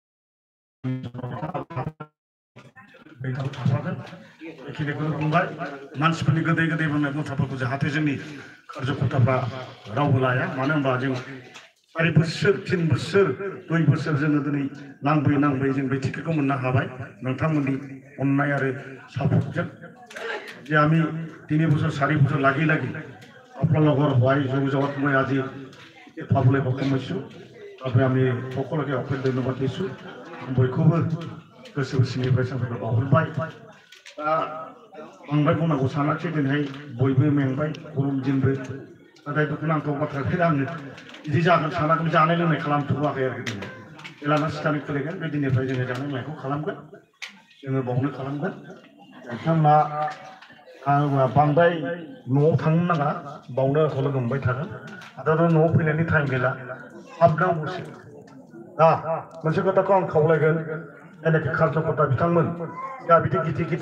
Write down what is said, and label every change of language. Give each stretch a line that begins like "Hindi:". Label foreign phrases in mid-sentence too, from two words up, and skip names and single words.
Bodo: थाफागोन बेखिनिखौ बुंबाय मानसिफोरनि गोदै गोदै बुंनाय बाथ्राफोरखौ जाहाथे जोंनि कार्यकर्ताफ्रा रावबो लाया मानो होनबा जों 4 बोसोर 3 बोसोर 2 बोसोर जोङो दिनै नांबोयै जों बे टिकेटखौ मोननो हाबाय नोंथांमोननि अननाय आरो सापर्टजों
Assamese: যে আমি 3 বছর 4 বছর লাগি আপোনালোকৰ হোৱাই যোগাযোগত মই আজি টিকেট পাবলৈ সক্ষম হৈছোঁ বাবে আমি সকলোকে অশেষ ধন্যবাদ দিছোঁ
Bodo: বয়खौबो गोसो गोसोनिफ्राय साबायखर बावहरबाय दा बांद्राय बुंनांगौ सानाखिसै दिनैहाय बयबो मेंबाय गरम दिनबो नाथाय दुखुनांथाव बाथ्राखौनो आङो बिदि जागोन सानाखै जानाय लोंनाय खालामथ'वाखै आरोखि दिनै जेलाना स्टार्टिं खुलिगोन बे दिननिफ्राय जोङो जानाय लोंनायखौ खालामगोन जोङो बावनो खालामगोन नोंथांमोना आं बांद्राय न'आव थांनो नाङा बावनो लोगो मोनबाय थागोन आरो न'आव फैनायनि टाइम गैला हाबनांगौसो दा मोनसे खोथाखौ आं खावलायगोन जायनाखि कार्जकर्ता बिथांमोन दा बिदि गिदिर गिदिर